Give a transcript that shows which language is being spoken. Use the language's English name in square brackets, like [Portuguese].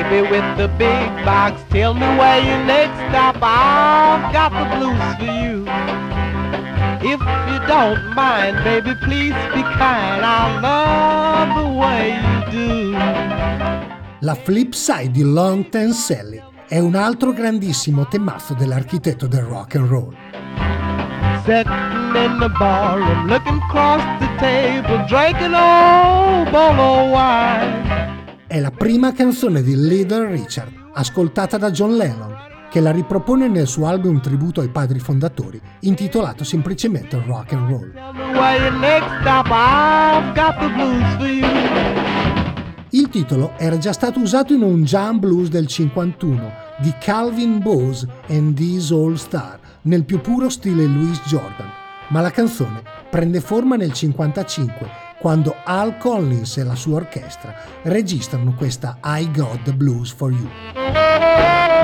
[English] With the big box, tell me where your next stop. I've got the blues for you. If you don't mind, baby, please be kind. I love the way you do. [Italian] La flip side di Long Tan Sally è un altro grandissimo temazzo dell'architetto del rock and roll. [English] Sitting in the bar, I'm looking across the table, drinking old bottle of wine. [Italian] È la prima canzone di Little Richard, ascoltata da John Lennon, che la ripropone nel suo album tributo ai padri fondatori, intitolato semplicemente Rock and Roll. Il titolo era già stato usato in un jam blues del 51 di Calvin Bowes and These All Star, nel più puro stile Louis Jordan, ma la canzone prende forma nel 55, quando Al Collins e la sua orchestra registrano questa I Got the Blues for You.